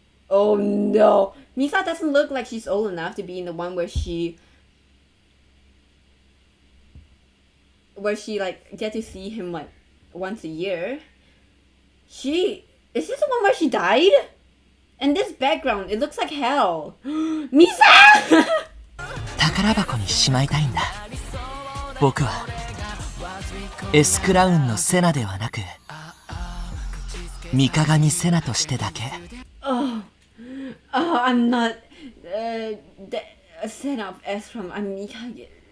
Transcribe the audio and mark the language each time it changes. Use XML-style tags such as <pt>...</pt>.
<en>Oh no! Misa doesn't look like she's old enough to be in the one where she like get to see him like once a year. Is this the one where she died? And this background, it looks like hell. Misa!</en> <ja>宝箱にしまいたいんだ。僕はエスクラウンのセナではなく、三鏡セナとしてだけ。</ja> <en>Oh, I'm not the Senna of Esrom. I'm Mikage.</en>